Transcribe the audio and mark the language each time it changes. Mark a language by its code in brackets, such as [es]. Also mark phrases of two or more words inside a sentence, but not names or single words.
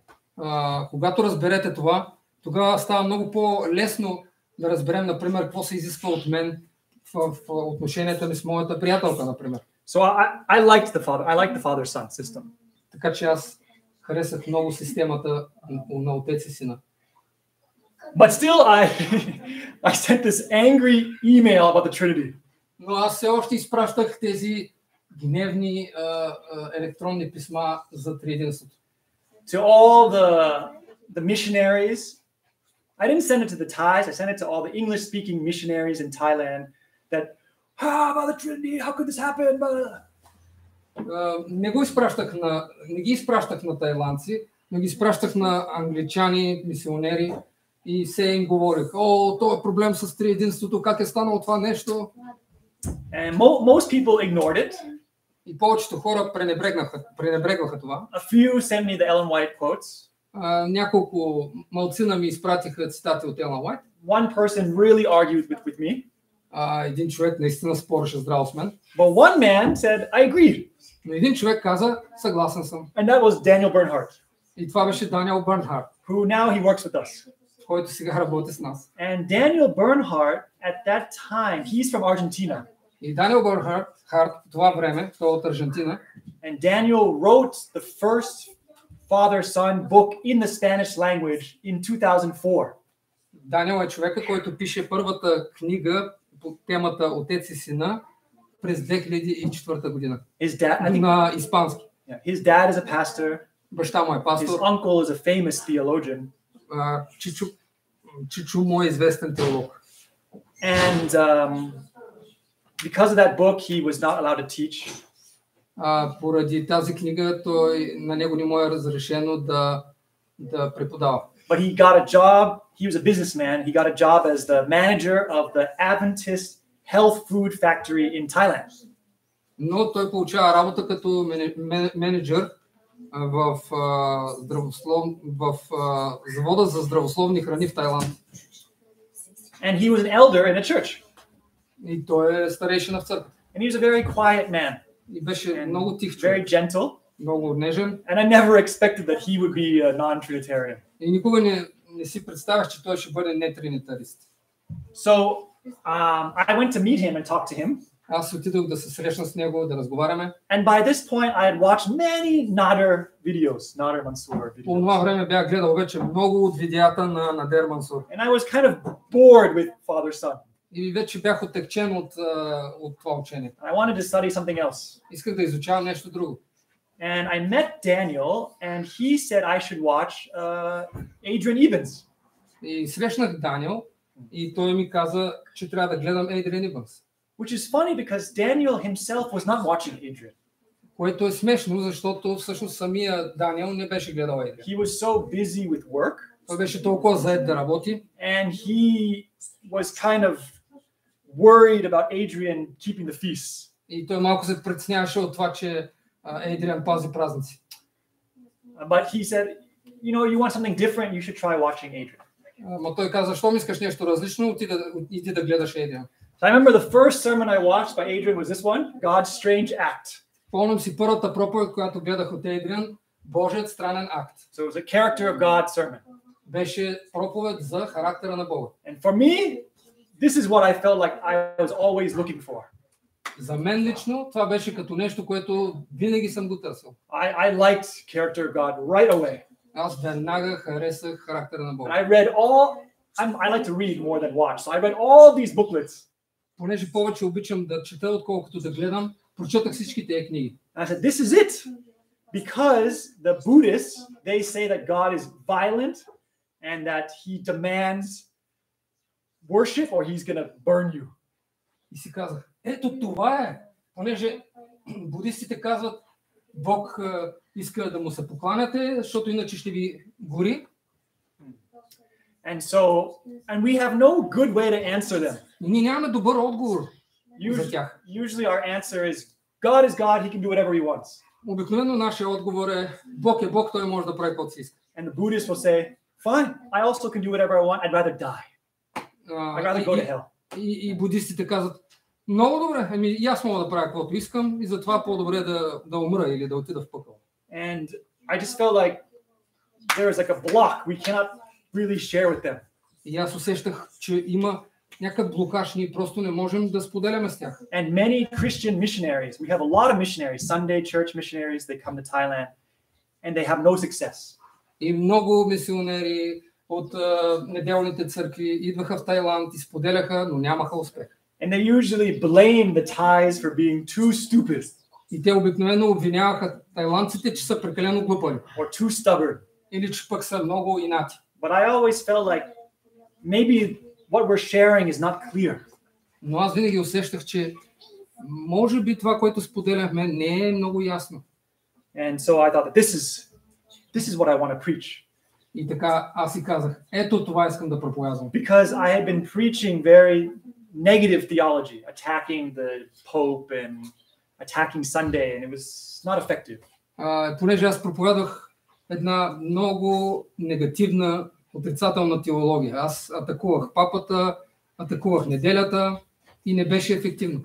[bg] Когато разберете това, тогава става много по-лесно да разберем, например, какво се изисква от мен в отношенията ми с моята приятелка, например. [en] So I liked the father-son system. [bg] Така че аз харесах много системата на отец и сина. [en] But still, I sent this angry email about the Trinity. [bg] Но аз все още изпращах тези гневни електронни писма за триединството. [en] To all the missionaries, I didn't send it to the Thais. I sent it to all the English-speaking missionaries in Thailand. That about the Trinity, how could this happen? [bg] Не ги изпращах на тайландци, но ги изпращах на англичани, мисионери и се им говорих: това е проблем с триединството, как е станало това нещо. [en] And most people ignored it. [bg] И повечето хора пренебрегваха това. [en] A few sent me the Ellen White quotes. [bg] Няколко малцина ми изпратиха цитати от Елън Уайт. [en] One person really argued with me. [bg] Един човек наистина спореше здраво с мен. [en] But one man said, I agree. [bg] Но един човек каза: съгласен съм. [en] And that was Daniel Bernhardt. [bg] И това беше Даниел Бърнхарт, [en] who now he works with us. [bg] който сега работи с нас. [en] And Daniel Bernhardt at that time, he's from Argentina. [bg] И Даниел Бърнхарт по това време, той е от Аржентина. [en] And Daniel wrote the first father-son book in the Spanish language in 2004. [bg] Даниел е човека, който пише първата книга по темата Отец и сина през 2004 година. На испански. [en] His dad is a pastor. [bg] Баща му е пастор. [en] His uncle is a famous theologian. [bg] Чичо му е известен теолог. [en] And because of that book, he was not allowed to teach. [bg] Поради тази книга на него не му е разрешено да преподава. [en] But he got a job. He was a businessman. He got a job as the manager of the Adventist health food factory in Thailand. [bg] Но той получава работа като менеджер в завода за здравословни храни в Тайланд. [en] And he was an elder in a church. [bg] И той е старейшина в църква. [en] And he was a very quiet man. [bg] И беше много тих човек. [en] Very gentle. [bg] Много нежен. [en] And I never expected that he would be a non-Trinitarian. [bg] И никога не си представях, че той ще бъде нетринитарист. [en] So I went to meet him and talk to him. [bg] Аз отидох да се срещна с него, да разговаряме. [en] And by this point I had watched many Nader videos, Nader Mansour videos. [bg] По това време бях гледал вече много от видеята на Надер Мансур. [en] And I was kind of bored with father-son. [bg] И вече бях отекчен от това учение. [en] I wanted to study something else. [bg] Исках да изучавам нещо друго. [en] And I met Daniel and he said I should watch Adrian Evans. [bg] И срещнах Даниел и той ми каза, че трябва да гледам Адриан Иванс. [en] Which is funny because Daniel himself was not watching Adrian. [bg] Което е смешно, защото всъщност самия Даниел не беше гледал Адриан. [en] He was so busy with work. [bg] Той беше толкова заед да работи. [en] And he was kind of worried about Adrian keeping the feast. [bg] И той малко се притесняваше от това, че Ейдриан пази празници. [en] But he said, you want something different, you should try watching Adrian. [bg] Но той каза, щом искаш нещо различно, иди да гледаш Ейдриан. [en] So I remember the first sermon I watched by Adrian was this one, God's Strange Act. [bg] Помням си първата проповед, която гледах от Ейдриан, Божият странен акт. [en] So it was a character of God sermon. [bg] Беше проповед за характера на Бога. [en] And for me, this is what I felt like I was always looking for. [bg] За мен лично това беше като нещо, което винаги съм го търсил. [en] I liked character of God right away. [bg] Аз веднага харесах характера на Бога. [en] And I read I like to read more than watch. So I read all these booklets. [bg] Понеже повече обичам да чета, отколкото да гледам, прочетах всички тези книги. [en] And I said, this is it. Because the Buddhists, they say that God is violent and that he demands worship or he's going to burn you. [bg] И си казах, ето това е. Понеже будистите казват, Бог иска да му се покланяте, защото иначе ще ви гори. [en] And we have no good way to answer them. [bg] И ние нямаме добър отговор за тях. [en] Usually our answer is, God is God, he can do whatever he wants. [bg] Обикновено нашия отговор е, Бог е Бог, той може да прави каквото си иска. [en] And the Buddhists will say, fine, I also can do whatever I want, I'd rather die. I'd rather go to hell. [bg] И будистите казват, много добре, и аз мога да правя каквото искам и затова по-добре да умра или да отида в пъкъл. [en] And I just felt like there was like a block we cannot really share with them. [bg] И аз усещах, че има някакъв блокаж, ние просто не можем да споделяме с тях. [en] And many Christian missionaries, we have a lot of missionaries, Sunday church missionaries, they come to Thailand and they have no success. [bg] И много мисионери от неделните църкви идваха в Тайланд и споделяха, но нямаха успех. [en] And they usually blame the Thais for being too stupid. [bg] И те обикновено обвиняваха тайландците, че са прекалено глупави. [en] Or too stubborn. [bg] Или че пък са много инати. [en] But I always felt like maybe what we're sharing is not clear. [bg] Но аз винаги усещах, че може би това, което споделяхме, не е много ясно. [en] And so I thought that this is what I want to preach. [bg] И така аз си казах, ето това искам да проповядвам. [en] Because I had been preaching very negative theology, attacking the Pope and attacking Sunday, and it was not effective. [bg] Понеже аз проповядвах една много негативна, отрицателна теология. Аз атакувах папата, атакувах неделята и не беше ефективно.